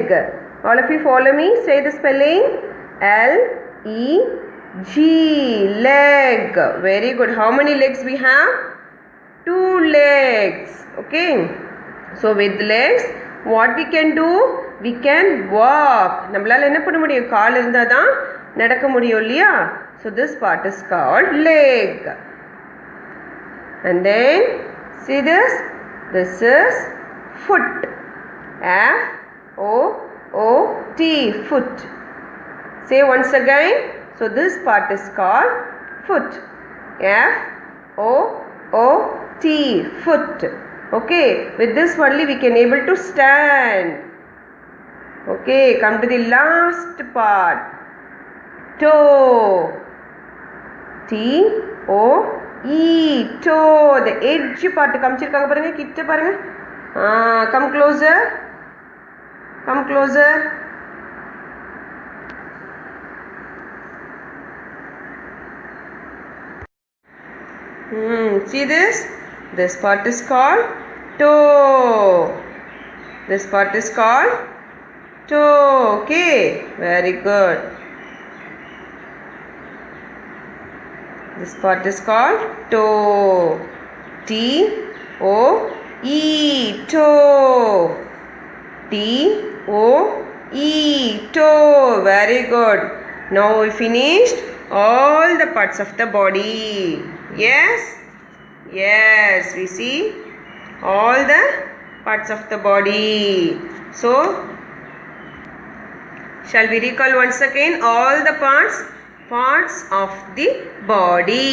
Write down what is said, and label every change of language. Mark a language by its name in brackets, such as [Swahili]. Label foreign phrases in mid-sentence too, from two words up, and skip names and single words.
[English] All of you follow me. Say the spelling. L-E-G. Leg. Very good. How many legs we have? 2 legs. Okay. So with legs, what we can do? we can walk. [Tamil] நம்மளால என்ன பண்ண முடியும்? கால் இருந்தால் தான் நடக்க முடியும் இல்லையா? [English] So this part is called leg. And then see this? This is foot. F-O-O-T, foot. Say once again. So this part is called foot. F-O-O-T, foot. Okay, with this only we can able to stand. Okay, come to the last part. Toe. T-O-E, toe. The edge part [Tamil] காமிச்சிருக்காங்க பாருங்க, கிட்ட பாருங்க. [English] Come closer. Come closer. See this? This part is called toe. This part is called toe. Okay, very good. This part is called toe. T-O-E, toe. T-O-E, toe. Very good. Now we finished all the parts of the body. Yes? Yes, we see all the parts of the body. So, shall we recall once again all the parts of the body?